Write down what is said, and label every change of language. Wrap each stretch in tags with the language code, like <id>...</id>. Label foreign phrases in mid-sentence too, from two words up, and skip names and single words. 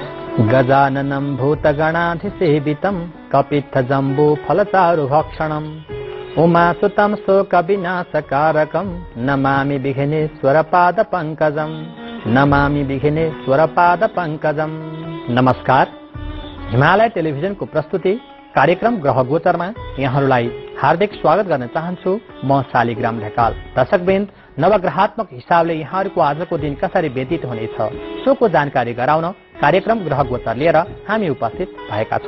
<sa>गजाननं भूतगणाधिसेवितं कपित्थजम्बूफलचारुभक्षणम् उमासुतं शोकविनाशकारकं नमामि विघ्नेश्वरपादपङ्कजं नमामि विघ्नेश्वरपादपङ्कजं।</sa> <ne>नमस्कार, हिमालय टेलिभिजनको प्रस्तुति कार्यक्रम ग्रह गोचरमा यहाँहरूलाई हार्दिक स्वागत गर्न चाहन्छु। म शालिग्राम ढकाल। दर्शकवृन्द, नवग्रहात्मक हिसाबले यहाँहरूको आजको दिन कसरी व्यतीत हुनेछ सोको जानकारी गराउन कार्यक्रम ग्रह गोचर लिएर हामी उपस्थित भएका छौं।</ne>